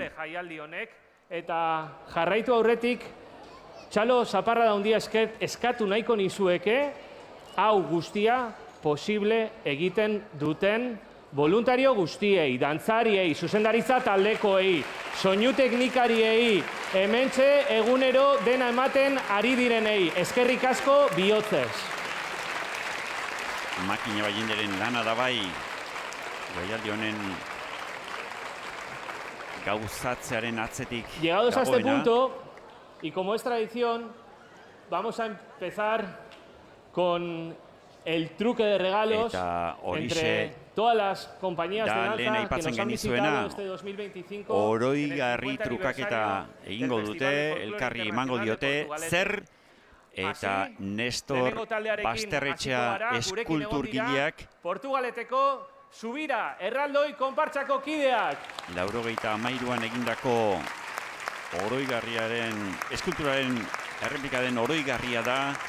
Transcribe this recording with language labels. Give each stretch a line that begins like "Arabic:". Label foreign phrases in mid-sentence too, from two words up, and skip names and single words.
Basque: Jaialdi honek eta jarraitu aurretik Txalo zaparra da handia eskatu nahiko nizueke hau guztia posible egiten duten voluntario guztiei, dantzariei, zuzendaritza taldekoei, soinu teknikariei, hementxe egunero dena ematen ari direnei, eskerrik asko bihotzez. Makina Ballenderen lana da bai, gaialdi honen gauzatzearen atzetik dagoena.
Spanish: Llegados a este punto, y como es tradición, vamos a empezar con el truque de regalos entre todas las compañías de danza que nos han visitado este 2025.
Basque: Oroigarri trukaketa egingo dute, elkarri emango diote, zer eta Nestor Basterretxea eskulturgileak Portugaleteko Zubira erraldoi konpartsako kideak. 93an egindako oroigarriaren, eskulturaren erreplika den oroigarria da.